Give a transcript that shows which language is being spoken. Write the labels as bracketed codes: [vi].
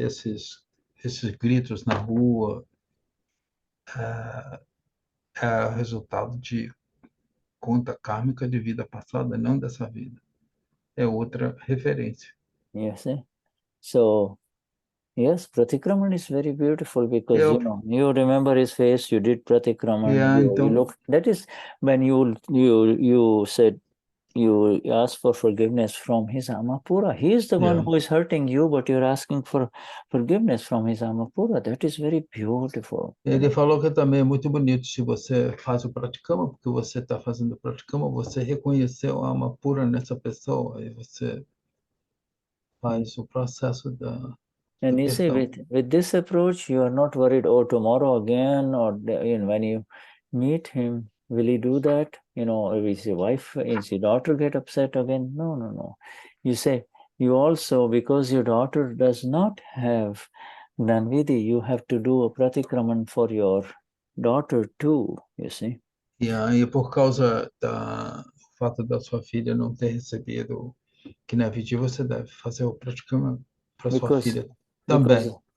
[pt] Esses gritos na rua é resultado de conta kármica de vida passada, não dessa vida. É outra referência. [en] Yes. So, yes, Pratikraman is very beautiful because you remember his face. You did Pratikraman. You look. That is when you said you asked for forgiveness from his Amapura. He is the one who is hurting you, but you're asking for forgiveness from his Amapura. That is very beautiful. [pt] Ele falou que também é muito bonito se você faz o praticama, porque você está fazendo o praticama, você reconheceu a alma pura nessa pessoa e você faz o processo da [en] And you see, with this approach, you are not worried, oh, tomorrow again, or when you meet him, will he do that? Is your wife, is your daughter get upset again? No. You say, you also, because your daughter does not have Gnanvidhi, you have to do a pratikraman for your daughter too, you see. [pt] E por causa do fato da sua filha não ter recebido Gnanvidhi, você deve fazer o praticama para sua filha também.